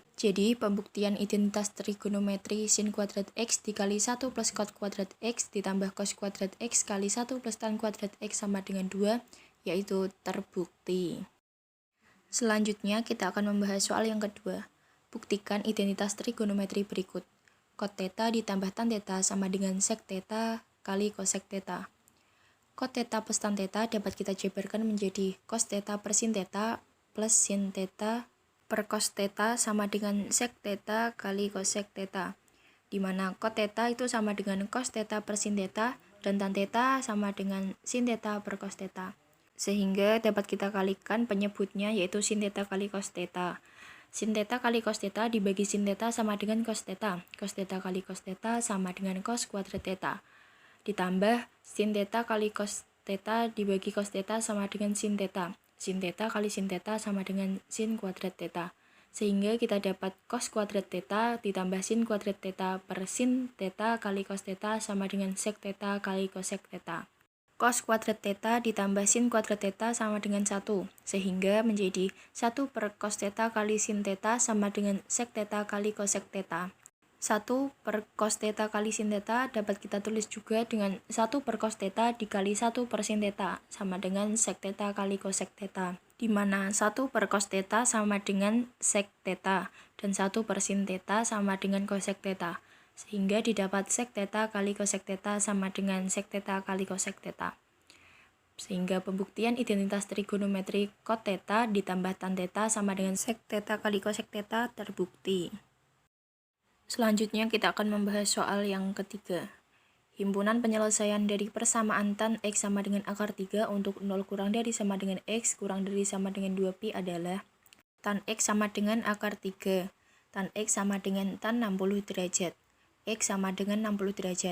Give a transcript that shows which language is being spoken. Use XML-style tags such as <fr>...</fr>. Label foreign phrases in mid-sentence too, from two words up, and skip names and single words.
<id>Jadi, pembuktian identitas trigonometri sin kuadrat X dikali 1 plus cot kuadrat X ditambah cos kuadrat X kali 1 plus tan kuadrat X sama dengan 2, yaitu terbukti. Selanjutnya, kita akan membahas soal yang kedua. Buktikan identitas trigonometri berikut. Cot theta ditambah tan theta sama dengan sec theta kali cosec theta. Cot theta plus tan theta dapat kita jabarkan menjadi cos theta per sin theta plus sin theta per cos theta sama dengan sec theta kali cosec theta, di mana cot theta itu sama dengan cos theta per sin theta dan tan theta sama dengan sin theta per cos theta. Sehingga dapat kita kalikan penyebutnya yaitu sin theta kali cos theta. Sin theta kali cos theta dibagi sin theta sama dengan cos theta. Cos theta kali cos theta sama dengan cos kuadrat theta. Ditambah sin theta kali cos theta dibagi cos theta sama dengan sin theta. Sin theta kali sin theta sama dengan sin kuadrat theta. Sehingga kita dapat cos kuadrat theta ditambah sin kuadrat theta per sin theta kali cos theta sama dengan sec theta kali cosec theta. Cos kuadrat theta ditambah sin kuadrat theta sama dengan 1, sehingga menjadi 1 per cos theta kali sin theta sama dengan sec theta kali cosec theta. 1 per cos theta kali sin theta dapat kita tulis juga dengan 1 per cos theta dikali 1 per sin theta sama dengan sec theta kali cosec theta, di mana 1 per cos theta sama dengan sec theta dan 1 per sin theta sama dengan cosec theta, sehingga didapat sec theta kali cosec theta sama dengan sec theta kali cosec theta. Sehingga pembuktian identitas trigonometri cot theta ditambah tan theta sama dengan sec theta kali cosec theta terbukti. Selanjutnya kita akan membahas soal yang ketiga. Himpunan penyelesaian dari persamaan tan X sama dengan akar 3 untuk 0 kurang dari sama dengan X kurang dari sama dengan 2pi adalah tan X sama dengan akar 3, tan X sama dengan tan 60 derajat, X sama dengan 60 derajat.</id>